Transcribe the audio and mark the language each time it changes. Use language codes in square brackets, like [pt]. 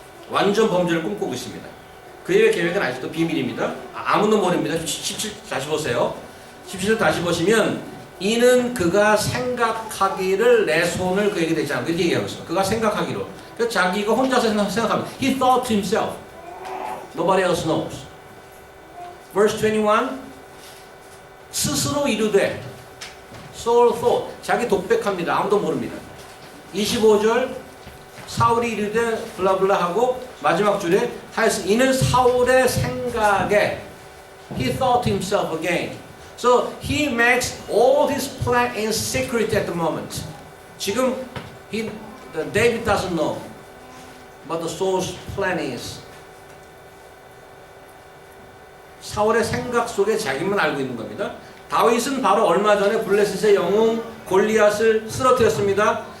[ko] 완전 범죄를 꿈꾸고 있습니다. 그의 계획은 아직도 비밀입니다. 아무도 모릅니다. 17 다시 보세요. 17 다시 보시면 이는 그가 생각하기를 내 손을 그에게 대지 않고 이렇게 얘기하고 있어요. 그가 생각하기로. 그러니까 자기가 혼자서 생각합니다. [en] He thought to himself. Nobody else knows. Verse 21 [ko] 스스로 이르되 [en] Saul thought. [ko] 자기 독백합니다. 아무도 모릅니다. 25절 사울이 이르되 블라블라 하고 마지막 줄에 하여튼 이는 사울의 생각에 [en] He thought to himself again. So he makes all his plan in secret at the moment. 지금 David doesn't know what the Saul's plan is. [ko] 사울의 생각 속에 자기만 알고 있는 겁니다. 다윗은 바로 얼마 전에 블레셋의 영웅 골리앗을 쓰러뜨렸습니다.